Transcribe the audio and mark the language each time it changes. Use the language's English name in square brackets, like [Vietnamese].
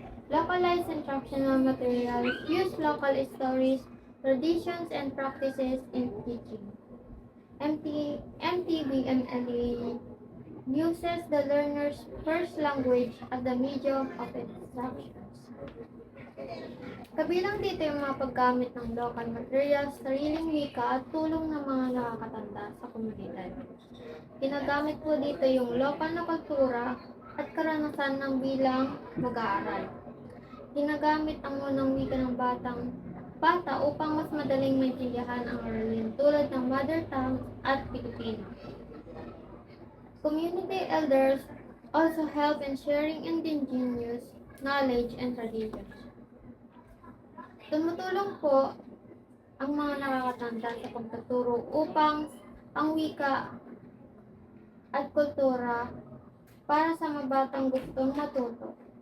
[English] Localized instructional materials use local stories, traditions, and practices in teaching. MTB, MLE uses the learner's first language as the medium of instructions. [Filipino] Kabilang dito yung mga paggamit ng local materials, sariling wika at tulong ng mga nakakatanda sa komunidad. Ginagamit po dito yung lokal na kultura at karanasan ng bilang mag-aaral. Ginagamit ang unang wika ng bata upang mas madaling maintindihan ang aralin tulad ng mother tongue at Pilipino. [English] Community elders also help in sharing indigenous knowledge and traditions. [Filipino] Tumutulong po ang mga nakakatanda sa pagtuturo upang ang wika at kultura para sa mga batang gustong matuto.